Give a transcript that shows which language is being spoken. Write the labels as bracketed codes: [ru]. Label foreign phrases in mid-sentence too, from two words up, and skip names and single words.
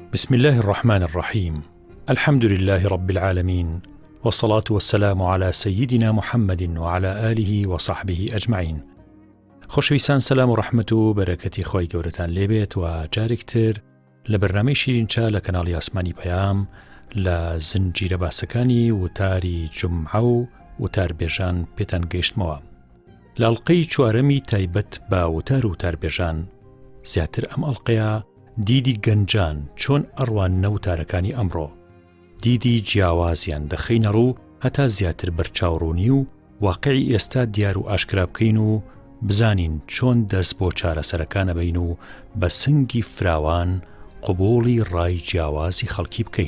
[ar] بسم الله الرحمن الرحيم. الحمد لله رب العالمين، والصلاة والسلام على سيدنا محمد وعلى آله وصحبه أجمعين. [ckb] خۆشەویستان، سەلام و ڕەحمەت و بەرەکەتی خۆی گەورەتان لێبێت و جارێکتر لە بەرنامەی شیرینچا لە کەناڵی ئاسمانی پەیام لە زنجیرە باسەکانی وتاری جومعە و وتاربێژان پێتان گەیشتمەوە. لە ئەڵقەی چوارەمی تایبەت بە وتار و وتاربێژان زیاتر ئەم ئەڵقەیە دیدی گەنجان چۆن ئەڕوانە وتارەکانی ئەمڕۆ، دیدی جیاوازیان دەخەینە ڕوو هەتا زیاتر بەرچاوڕوونی و واقعی ئێستا دیار و ئاشکرا بکەین و بزانین چۆن دەست بۆ چارەسەرەکانە بین و بە سنگی فراوان قبوڵی ڕای جیاوازی خەڵکی بکەین.